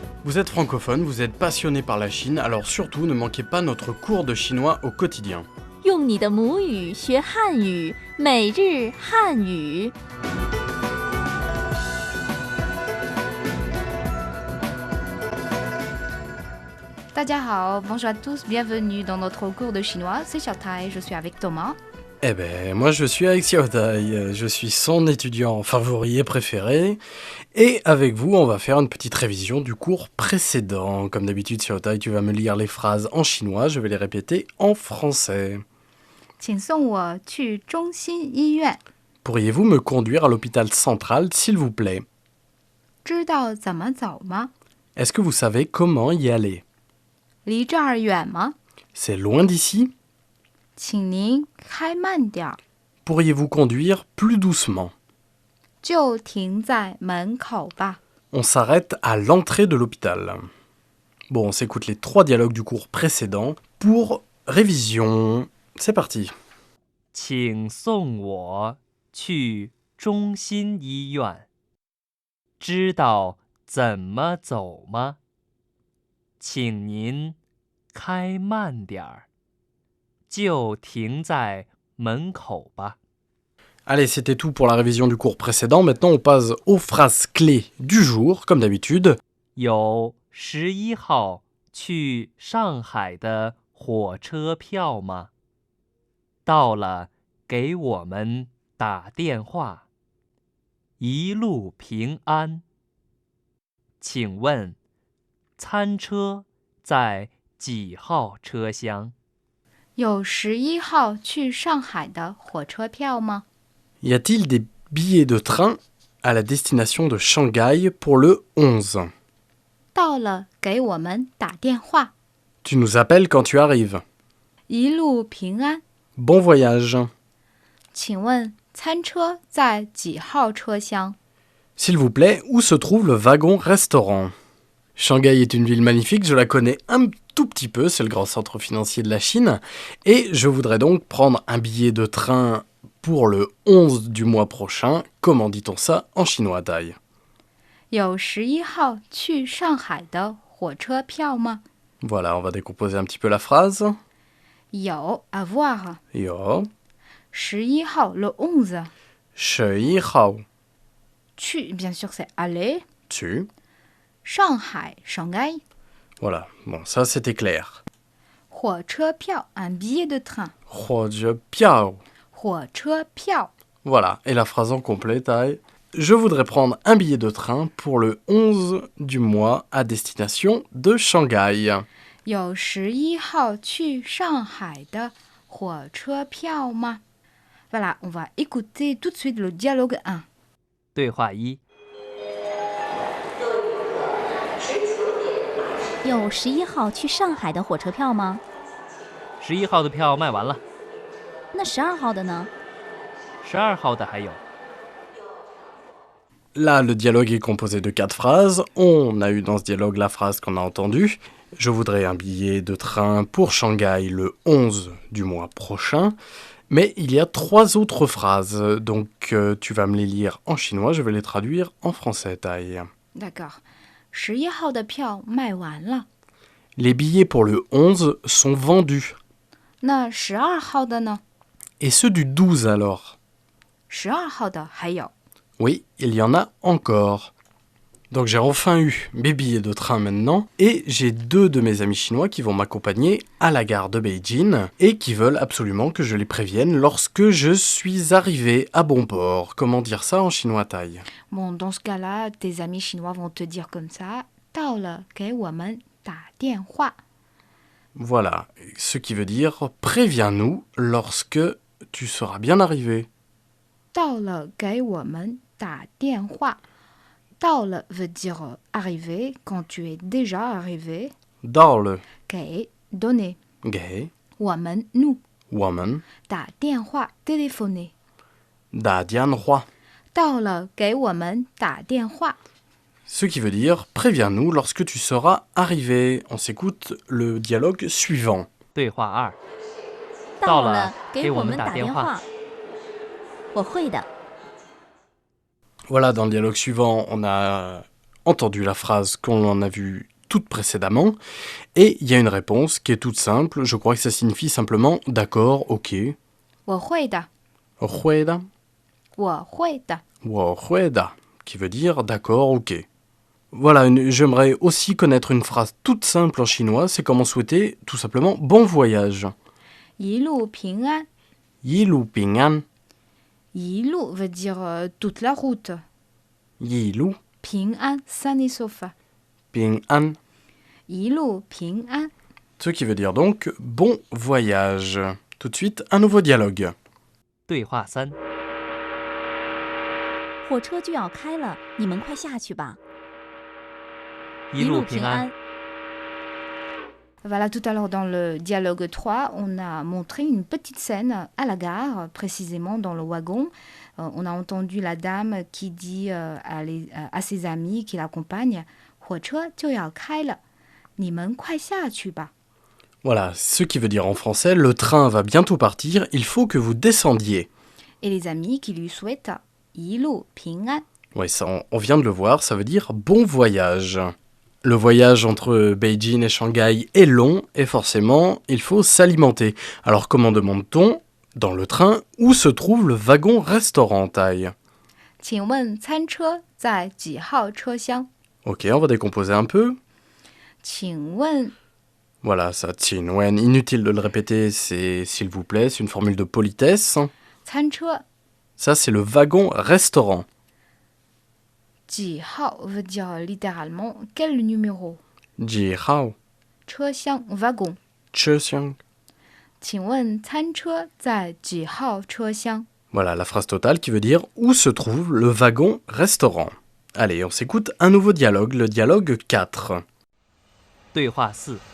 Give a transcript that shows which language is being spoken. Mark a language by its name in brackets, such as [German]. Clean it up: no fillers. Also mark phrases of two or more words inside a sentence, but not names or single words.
[French] Vous êtes francophone, vous êtes passionné par la Chine, alors surtout ne manquez pas notre cours de chinois au quotidien. [Chinese] 用你的母语学汉语，每日汉语。大家好, [French] bonjour à tous, bienvenue dans notre cours de chinois. C'est Xiaotai, je suis avec Thomas. Eh ben, moi je suis avec Xiaotai, je suis son étudiant favori et préféré. Et avec vous, on va faire une petite révision du cours précédent. Comme d'habitude, Xiaotai, tu vas me lire les phrases en chinois, je vais les répéter en français. [Chinese] 请送我去中心医院. [French] Pourriez-vous me conduire à l'hôpital central, s'il vous plaît? [Chinese] 知道怎么走吗? [French] Est-ce que vous savez comment y aller? [Chinese] 离这儿远吗? [French] C'est loin d'ici? [Chinese] 请您开慢点. [French] Pourriez-vous conduire plus doucement? [Chinese] 就停在门口吧. [French] On s'arrête à l'entrée de l'hôpital. Bon, on s'écoute les 3 dialogues du cours précédent pour révision. C'est parti. [Chinese] 请送我去中心医院。知道怎么走吗？请您开慢点儿，就停在门口吧。 [French] Allez, c'était tout pour la révision du cours précédent. Maintenant, on passe aux phrases clés du jour, comme d'habitude. [Chinese] 有11号去上海的火车票吗？到了，给我们打电话。一路平安。请问，餐车在几号车厢？有11号去上海的火车票吗? [French] Y a-t-il des billets de train à la destination de Shanghai pour le 11? [Chinese] 到了，给我们打电话。 [French] Tu nous appelles quand tu arrives. [Chinese] 一路平安。 [French] Bon voyage. 请问餐车在几号车厢? S'il vous plaît, où se trouve le wagon-restaurant? Shanghai est une ville magnifique, je la connais un tout petit peu, c'est le grand centre financier de la Chine. Et je voudrais donc prendre un billet de train pour le 11 du mois prochain. Comment dit-on ça en chinois, Tai? [Chinese] 有11号去上海的火车票吗? [French] Voilà, on va décomposer un petit peu la phrase. 有 avoir. [Chinese] Yo. [French] 11号 le 11. [Chinese] 11号 [French] 去 bien sûr c'est aller. [Chinese] tu. [French] 上海 Shanghai. Voilà, bon, ça c'était clair. 火车票 un billet de train. [Chinese] 火车票. 火车票. [French] Voilà, et la phrase en complet, Tai. Je voudrais prendre un billet de train pour le 11 du mois à destination de Shanghai. [Chinese] 有11号去上海的火车票吗? [French] Voilà, on va écouter tout de suite le dialogue 1. [Chinese] 对话1。有11号去上海的火车票吗？ 11号的票卖完了，那12号的呢？ 12号的还有。 [French] Là, le dialogue est composé de 4 phrases. On a eu dans ce dialogue la phrase qu'on a entendue. Je voudrais un billet de train pour Shanghai le 11 du mois prochain. Mais il y a 3 autres phrases, donc tu vas me les lire en chinois, je vais les traduire en français, Tai. [Chinese] D'accord. 11 号的票卖完了. [French] Les billets pour le 11 sont vendus. [Chinese] 那12号的呢? [French] Et ceux du 12 alors? [Chinese] 12 号的还有. [French] Oui, il y en a encore. Donc j'ai enfin eu mes billets de train maintenant, et j'ai 2 de mes amis chinois qui vont m'accompagner à la gare de Beijing, et qui veulent absolument que je les prévienne lorsque je suis arrivé à bon port. Comment dire ça en chinois, Tai? Bon, dans ce cas-là, tes amis chinois vont te dire comme ça, [Chinese] 到了，给我们打电话. [French] Voilà, ce qui veut dire préviens-nous lorsque tu seras bien arrivé. [Chinese] 到了，给我们打电话. [French] 到了 veut dire arriver quand tu es déjà arrivé. [Chinese] 到了 [French] 给 donner. [Chinese] 给 [French] 我们 nous. [Chinese] 我们 [French] 打电话 téléphoner. [Chinese] 打电话. 到了，给我们打电话. [French] Ce qui veut dire préviens-nous lorsque tu seras arrivé. On s'écoute le dialogue suivant. [Chinese] 对话2。到了，给我们打电话。我会的。 [French] Voilà, dans le dialogue suivant, on a entendu la phrase qu'on en a vue toute précédemment. Et il y a une réponse qui est toute simple. Je crois que ça signifie simplement d'accord, ok. [Chinese] 我会的， Rueda, 我会的。 [French] rueda, qui veut dire d'accord, ok. Voilà, j'aimerais aussi connaître une phrase toute simple en chinois. C'est comment souhaiter tout simplement bon voyage. [Chinese] 一路平安， Yilu Ping'an, [French] 一路 veut dire toute la route. [Chinese] Yilu [French] 平安 sain et sauf. [Chinese] Ping'an. 一路平安。 [French] Ce qui veut dire donc bon voyage. Tout de suite, un nouveau dialogue. [Chinese] 对话3，火车就要开了，你们快下去吧。一路平安。 [French] Voilà, tout à l'heure dans le dialogue 3, on a montré une petite scène à la gare, précisément dans le wagon. On a entendu la dame qui dit à ses amis qui l'accompagnent « [Chinese] 火车就要开了，你们快下去吧。 » [French] Voilà, ce qui veut dire en français, le train va bientôt partir, il faut que vous descendiez. Et les amis qui lui souhaitent « [Chinese] 一路平安 ». [French] Ouais, ça, on vient de le voir, ça veut dire bon voyage. Le voyage entre Beijing et Shanghai est long et forcément, il faut s'alimenter. Alors comment demande-t-on, dans le train, où se trouve le wagon-restaurant taille? [Chinese] 请问餐车在几号车厢？ [French] Ok, on va décomposer un peu. [Chinese] 请问 [French] Voilà, ça, Qinwen, inutile de le répéter, c'est s'il vous plaît, c'est une formule de politesse. [Chinese] 餐车 [French] Ça, c'est le wagon-restaurant. 几号 veut dire littéralement quel numéro. [Chinese] Ji hao, [French] 车厢 wagon. [Chinese] che xiang. 请问餐车在几号车厢？ [French] Voilà la phrase totale qui veut dire où se trouve le wagon-restaurant. Allez, on s'écoute un nouveau dialogue, le dialogue 4. [Chinese] 对话4，